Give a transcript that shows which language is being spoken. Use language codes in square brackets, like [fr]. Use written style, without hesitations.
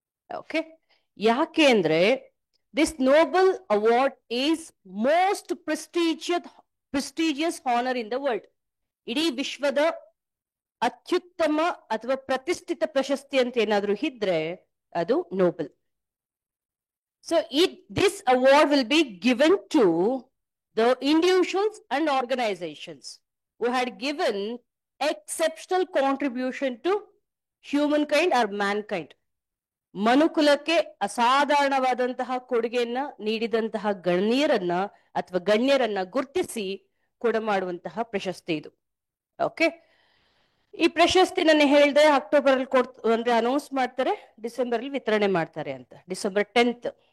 [en] okay, [kn] ಯಾಕೆ ಅಂದ್ರೆ [en] This Nobel award is most prestigious honour in the world. [kn] ಇಡೀ ವಿಶ್ವದ ಅತ್ಯುತ್ತಮ ಅಥವಾ ಪ್ರತಿಷ್ಠಿತ ಪ್ರಶಸ್ತಿ ಅಂತ ಏನಾದ್ರೂ ಇದ್ರೆ ಅದು Nobel. [en] So this award will be given to the individuals and organizations who had given exceptional contribution to humankind or mankind. [kn] ಮನುಕುಲಕ್ಕೆ ಅಸಾಧಾರಣವಾದಂತಹ ಕೊಡುಗೆಯನ್ನ ನೀಡಿದಂತಹ ಗಣ್ಯರನ್ನ ಗುರ್ತಿಸಿ ಕೊಡಮಾಡುವಂತಹ ಪ್ರಶಸ್ತಿ ಇದು. ಓಕೆ, ಈ ಪ್ರಶಸ್ತಿ ನಾನು ಹೇಳಿದೆ ಅಕ್ಟೋಬರ್ ಅಲ್ಲಿ ಅಂದ್ರೆ ಅನೌನ್ಸ್ ಮಾಡ್ತಾರೆ, ಡಿಸೆಂಬರ್ ಅಲ್ಲಿ ವಿತರಣೆ ಮಾಡ್ತಾರೆ ಅಂತ, ಡಿಸೆಂಬರ್ 10th.